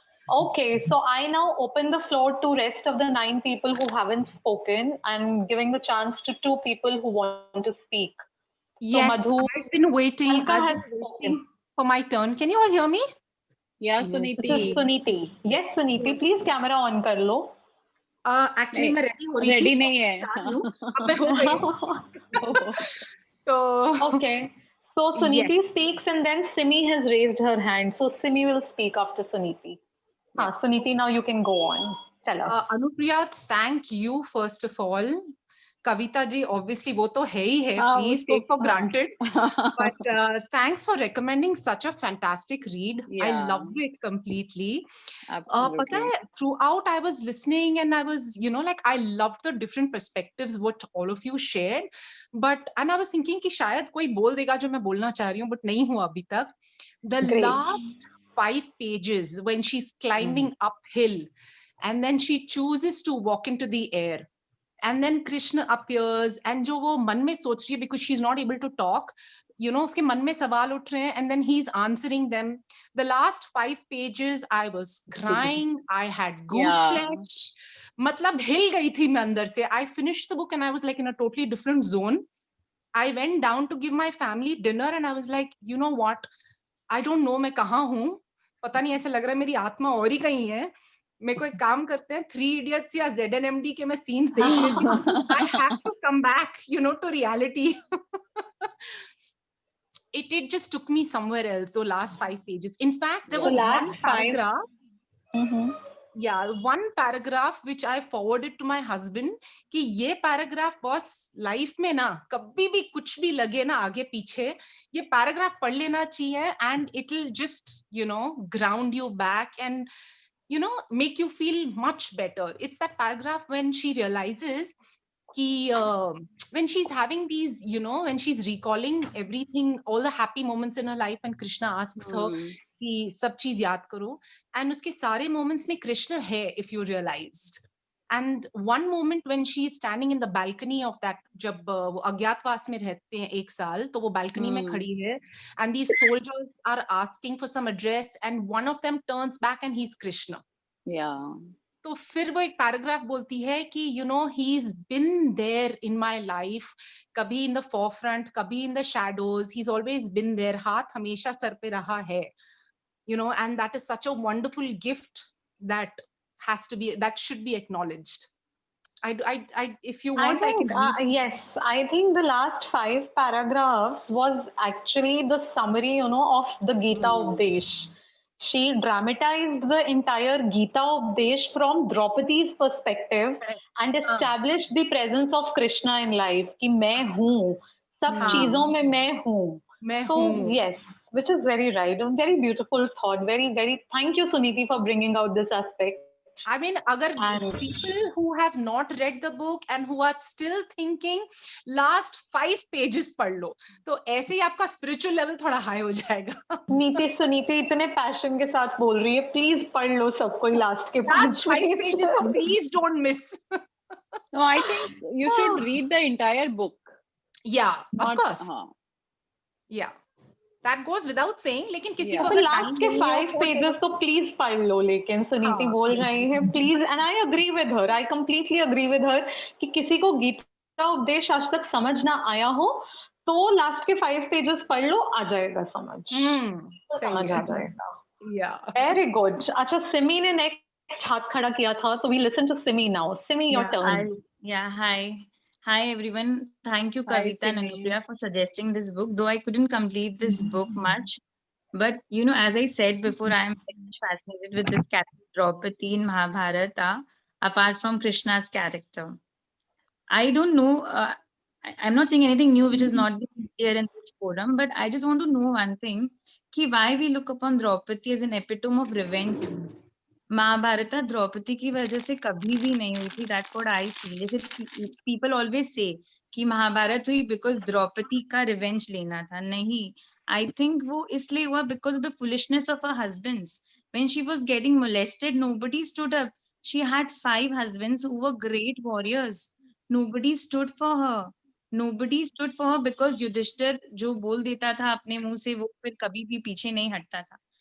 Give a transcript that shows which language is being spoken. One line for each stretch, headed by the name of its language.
English: Okay, so I now open the floor to rest of the 9 people who haven't spoken and giving the chance to 2 people who want to speak. Yes, so Madhu, I've been waiting. Alka I've been waiting for my turn. Can you all hear me? Yeah, This is Suniti. Suniti. Yes, Suniti, please camera on
Hindi: कर लो. Actually मैं ready हो रही थी. Ready नहीं है. अब मैं हो गई. So
English: okay. So Suniti Yes. speaks and then Simi has raised her hand. So Simi will speak after Suniti. Suniti, now you can go on. Tell us. Anupriya, thank you first of all.
Hindi: Kavita ji, obviously वो तो है ही है.
English: Please take for granted. But thanks for recommending such a fantastic read. I Yeah. loved it completely. Absolutely.
Hindi: पता है,
English: throughout I was listening and I was, like I loved the different perspectives what all of you shared. And I was thinking
Hindi: कि शायद कोई बोल देगा जो मैं बोलना चाह रही हूँ,
English: but
Hindi: नहीं हुआ अभी तक.
English: The last 5 pages when she's climbing uphill and then she chooses to walk into the air. And then Krishna appears and
Hindi: जो वो मन में सोच रही है
English: because she's not able to talk,
Hindi: उसके मन में सवाल उठ रहे हैं
English: and then he's answering them. The last 5 pages I was crying. I had gooseflesh.
Hindi: मतलब हिल गई थी मैं अंदर से.
English: I finished the book and I was like in a totally different zone. I went down to give my family dinner and I was like, you know what? I don't know
Hindi: मैं कहाँ हूँ. पता नहीं ऐसा लग रहा है मेरी आत्मा और ही कहीं है. मेरे को एक काम करते हैं 3 Idiots या ZNMD के मैं scenes देख लेती हूँ.
English: I have to come back, to reality. It just took me somewhere else, the last 5 pages. In fact, there was one paragraph. Yeah, one paragraph which I forwarded to my husband
Hindi: कि ये paragraph boss life में ना कभी भी कुछ भी लगे ना आगे पीछे ये paragraph पढ़ लेना चाहिए
English: and it'll just ground you back and make you feel much better. It's that paragraph when she realizes when she's having these, when she's recalling everything, all the happy moments in her life, and Krishna asks her
Hindi: कि सब चीज याद करो,
English: and
Hindi: उसके सारे moments में Krishna है,
English: if you realized. And one moment when she is standing in the balcony of that,
Hindi: जब वो अज्ञातवास में रहते हैं 1 साल, तो वो balcony में खड़ी है,
English: and these soldiers are asking for some address, and one of them turns back and he's Krishna. Yeah.
Hindi: तो फिर वो एक पैराग्राफ बोलती है कि
English: you know he is been there in my life, कभी in the forefront, कभी in the shadows, he is always been there,
Hindi: हाथ हमेशा सर पे रहा है,
English: you know, and that is such a wonderful gift that has to be, that should be acknowledged. If you want, I can read. Yes, I think the last 5 paragraphs was actually the summary, you know, of the Gita Updesh. She dramatized the entire Gita Updesh from Draupadi's perspective and established the presence of Krishna in life.
Hindi: कि मैं हूँ, सब चीजों में मैं हूँ.
English: So yes, which is very right. A very beautiful thought. Very, very. Thank you, Suniti, for bringing out this aspect. I mean, agar people who have not read the book and who are still thinking, last 5 pages पढ़ लो,
Hindi: तो ऐसे ही आपका
English: spiritual level थोड़ा high
Hindi: हो जाएगा. सुनीति इतने passion के साथ बोल रही है, please पढ़ लो सब कोई last के
English: 5 pages, so please don't miss. No, I think you should read the entire book. Yeah, of course. Yeah. That goes without saying,
Hindi: लेकिन किसी को लास्ट के 5 पेजेस तो प्लीज पढ़ लो. लेकिन सुनीति बोल रही है please,
English: and I agree with her,
Hindi: I completely agree with हर कि किसी को गीता उपदेश आज तक समझ ना आया हो तो लास्ट के 5 पेजेस पढ़ लो, आ जाएगा समझ. समझ आ जाएगा.
English: Very good.
Hindi: अच्छा, सिमी ने नेक्स्ट हाथ खड़ा किया था,
English: so we listen to Simi now. Simi, your turn. Hi everyone. Thank you, Kavita and Anupriya, for suggesting this book. Though I couldn't complete this book much, but you know, as I said before, I am fascinated with this character Draupadi in Mahabharata. Apart from Krishna's character, I don't know. I'm not saying anything new which is not here in this forum, but I just want to know one thing: कि why we look upon Draupadi as an epitome of revenge.
Hindi: Mahabharat Draupadi की वजह से कभी भी नहीं हुई थी.
English: That's what I feel.
Hindi: जैसे
English: people always say
Hindi: कि महाभारत हुई
English: because
Hindi: द्रौपदी का रिवेंज लेना था.
English: नहीं, I think
Hindi: वो इसलिए हुआ
English: because of the foolishness of her husbands. When she was getting molested, nobody stood up. She had 5 husbands who were great warriors. Nobody stood for her. Nobody stood for her because
Hindi: Yudhishthir जो बोल देता था अपने मुंह से, वो फिर कभी भी पीछे नहीं हटता था.